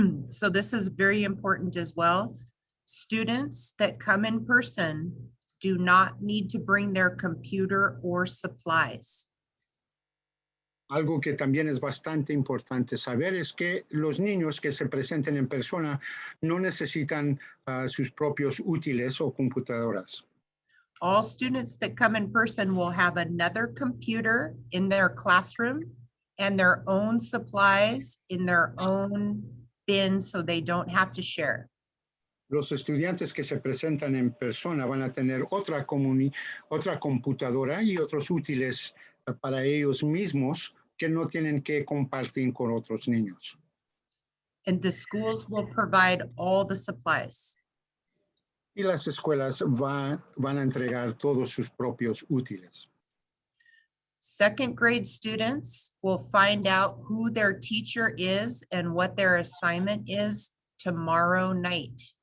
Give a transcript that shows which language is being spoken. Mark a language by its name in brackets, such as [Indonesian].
[English] So this is very important as well. Students that come in person do not need to bring their computer or supplies. [Spanish] Algo que también es bastante importante saber es que los niños que se presenten en persona no necesitan sus propios útiles o computadoras. [English] All students that come in person will have another computer in their classroom and their own supplies in their own bin, so they don't have to share. [Spanish] Los estudiantes que se presentan en persona van a tener otra computadora y otros útiles para ellos mismos que no tienen que compartir con otros niños. [English] And the schools will provide all the supplies. [Spanish] Y las escuelas van a entregar todos sus propios útiles. [English] Second grade students will find out who their teacher is and what their assignment is tomorrow night.